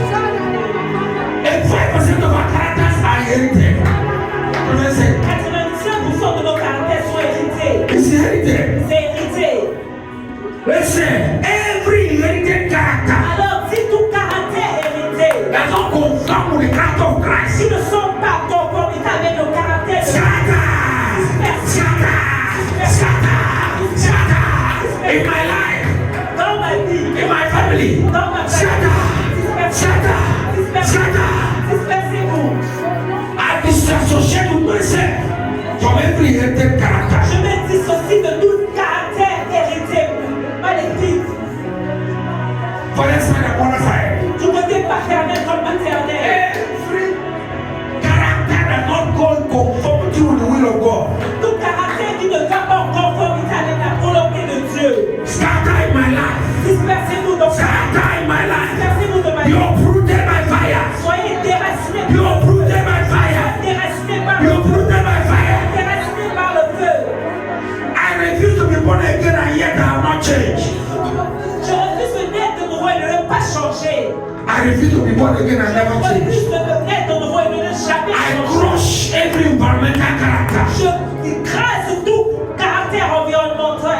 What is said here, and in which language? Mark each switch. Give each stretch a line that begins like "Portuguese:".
English: And 5% of our characters are inherited. What do I say?
French: 95% de nos caractères sont hérités.
English: It's inherited.
French: C'est hérité.
English: Listen, every inherited character
French: Alors, si tout caractère hérité,
English: does not conform with the character of Christ.
French: s'ils ne sont pas conformes avec le caractère de
English: Scatter. Scatter. Scatter. Scatter. In my life,
French: dans ma vie,
English: in my family.
French: dans ma
English: Scatter.
French: famille,
English: Scatter. Scatter.
French: dispersez-vous.
English: I disassociate with myself from every inherited character.
French: Je me dissocie de tout caractère hérité, maléfique,
English: Father side and mother side.
French: du côté paternel comme maternel.
English: Every character that not go in conformity with the will of God.
French: Tout caractère qui ne va pas en conformité avec la volonté de Dieu.
English: Scatter in my life.
French: Dispersez-vous dans
English: Scatter in my life.
French: Dispersez-vous de ma
English: Be
French: vie.
English: uprooted by fire.
French: Soyez déracinés.
English: Be uprooted by fire.
French: Déracinés par
English: Be
French: le feu.
English: uprooted by fire.
French: Déracinés par le feu.
English: I refuse to be born again and yet I have not changed.
French: Je refuse de naître de nouveau et de ne pas changer.
English: I refuse to be born again and
French: Je
English: never change.
French: refuse de naître de nouveau et de ne jamais
English: I
French: changer.
English: crush every environmental character.
French: Je crase tout caractère environnemental,